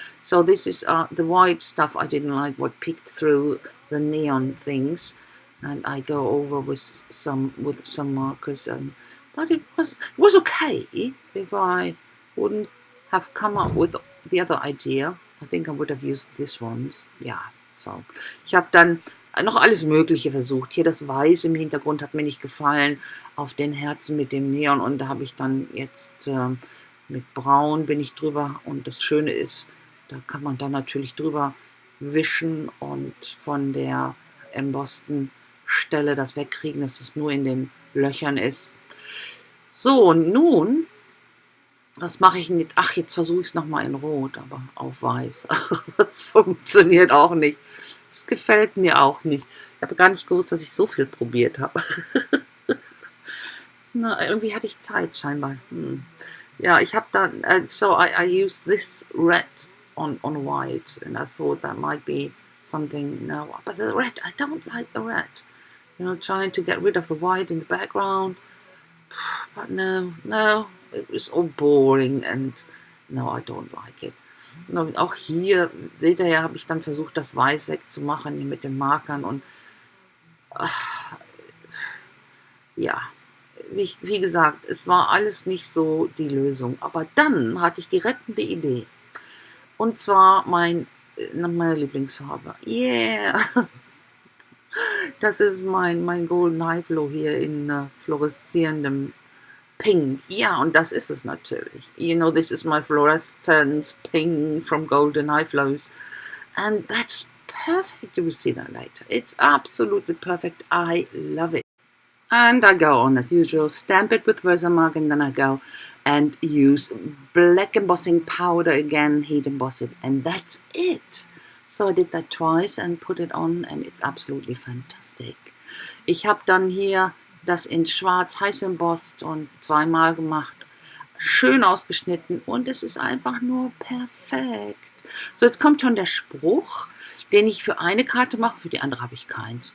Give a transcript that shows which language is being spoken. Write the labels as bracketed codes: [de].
[en] So this is the white stuff I didn't like, what peeked through the neon things, and I go over with some markers. But it was okay. If I wouldn't have come up with the other idea, I think I would have used these ones. Yeah. [de] So, ich habe dann noch alles Mögliche versucht. Hier das Weiß im Hintergrund hat mir nicht gefallen, auf den Herzen mit dem Neon, und da habe ich dann jetzt mit Braun bin ich drüber, und das Schöne ist, da kann man dann natürlich drüber wischen und von der embossten Stelle das wegkriegen, dass es nur in den Löchern ist. So, und nun, was mache ich denn jetzt? Ach, jetzt versuche ich es nochmal in Rot, aber auf Weiß. Das funktioniert auch nicht. Das gefällt mir auch nicht. Ich habe gar nicht gewusst, dass ich so viel probiert habe. Na, irgendwie hatte ich Zeit scheinbar. Ja, ich habe dann, [en] so I used this red on white, and I thought that might be something. No, but the red, I don't like the red. You know, trying to get rid of the white in the background. But no, it was all boring, and no, I don't like it. [de] Und auch hier, seht ihr ja, habe ich dann versucht, das Weiß wegzumachen hier mit den Markern, und ja, wie gesagt, es war alles nicht so die Lösung. Aber dann hatte ich die rettende Idee. Und zwar mein meine Lieblingsfarbe. Yeah! Das ist mein Golden Highflow hier in fluoreszierendem Pink. Ja, und das ist es natürlich. [en] You know, this is my fluorescent pink from Golden Highflows. And that's perfect. You will see that later. It's absolutely perfect. I love it. And I go on as usual, stamp it with Versamark, and then I go and use black embossing powder again, heat emboss it, and that's it. So I did that twice and put it on, and it's absolutely fantastic. [de] Ich habe dann hier das in schwarz heiß embossed und zweimal gemacht, schön ausgeschnitten, und es ist einfach nur perfekt. So, jetzt kommt schon der Spruch, den ich für eine Karte mache, für die andere habe ich keins.